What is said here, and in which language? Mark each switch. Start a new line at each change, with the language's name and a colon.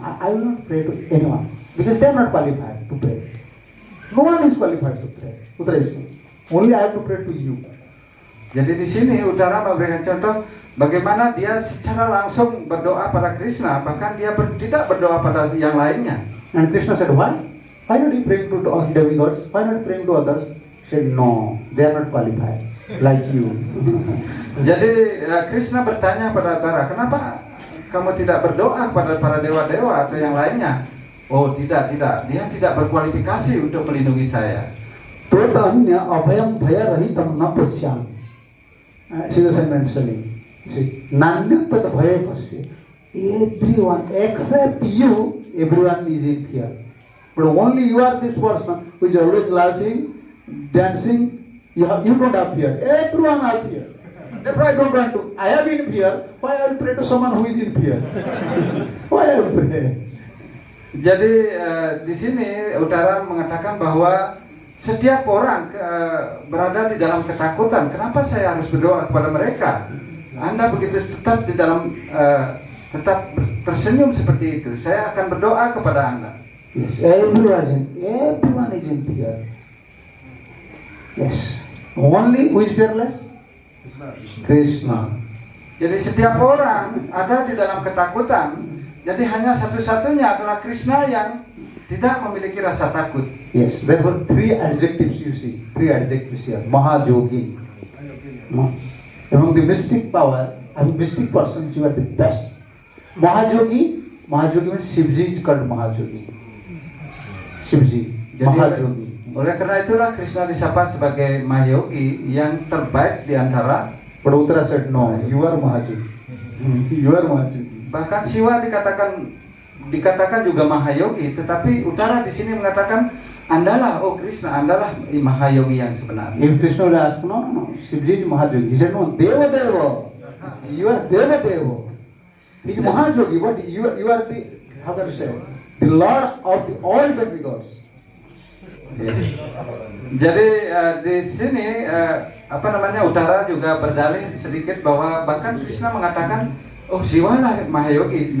English: I will not pray to anyone. Because they are not qualified to pray. No one is qualified to pray. Uttara is saying, only I have to pray to you.
Indonesian: Jadi di sini Uttara memberikan contoh, bagaimana dia secara langsung berdoa pada Krishna, bahkan dia tidak berdoa pada yang lainnya.
English: And Krishna said, why? Why not you praying to demigods? Why not praying to others? He said, no, they are not qualified like you.
Indonesian: Jadi Krishna bertanya pada Uttara, kenapa kamu tidak berdoa kepada para dewa-dewa atau yang lainnya? Oh tidak, dia tidak berkualifikasi untuk melindungi saya.
Sanskrit: Totanya abhayam bhaya rahitam na pasyam. Siddha mentioning. Nanya tad bhaya pasya.
English: Everyone except you, everyone is in fear. But only you are this person who is always laughing, dancing. You don't have fear. Everyone have fear. Therefore I don't want to. I have in fear. Why I will pray to someone who is in fear? Why I will pray?
Indonesian: Jadi di sini Uttara mengatakan bahwa setiap orang berada di dalam ketakutan. Kenapa saya harus berdoa kepada mereka? Anda begitu tetap di dalam tetap tersenyum seperti itu. Saya akan berdoa kepada Anda.
English: Yes, everyone is in fear. Yes, only who is fearless? Krishna.
Indonesian: Jadi setiap orang ada di dalam ketakutan. Jadi hanya satu-satunya adalah Krishna yang tidak memiliki rasa takut.
English: Yes, there were three adjectives you see. Three adjectives here. Mahajogi. Among the mystic power, mystic persons, you are the best. Mahajogi means Shivji is called Mahajogi. Shivji, Mahajogi.
Indonesian: Oleh karena itulah Krishna disapa sebagai Mahayogi yang terbaik di antara.
English: But Uttara said, no, you are Mahajogi. You are Mahajogi.
Indonesian: Bahkan Siwa dikatakan juga Mahayogi, tetapi Uttara di sini mengatakan Andalah, oh Krishna, Andalah Mahayogi yang sebenarnya.
English: If Krishna will ask, no, Shivji is Mahajogi. He said, no, Deva. You are Deva. He is Mahajogi, but you are the, how can I say, the Lord of the all demigods.
Indonesian: Jadi di sini Uttara juga berdalih sedikit bahwa bahkan Krishna mengatakan, oh Siwa lah Mahayogi.